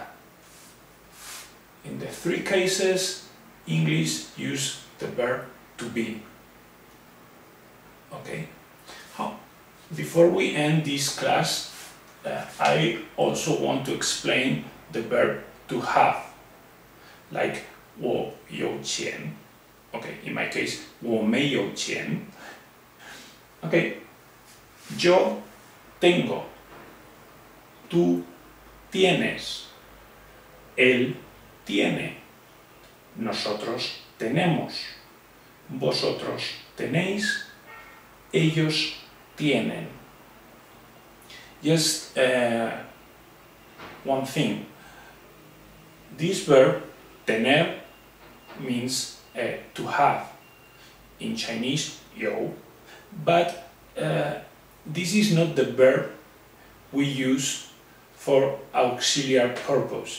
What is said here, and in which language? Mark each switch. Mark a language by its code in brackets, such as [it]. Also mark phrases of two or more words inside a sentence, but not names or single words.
[en] In the three cases, English use the verb to be. Okay. Before we end this class, I also want to explain the verb to have. [zh] Like 我有钱. [en] Okay, in my case, [zh] 我没有钱. [es] Okay, yo tengo, tú tienes, él tiene, nosotros tenemos, vosotros tenéis, ellos tienen. [en] Just one thing. This verb, tener, means to have in Chinese, 有, but this is not the verb we use for auxiliary purpose.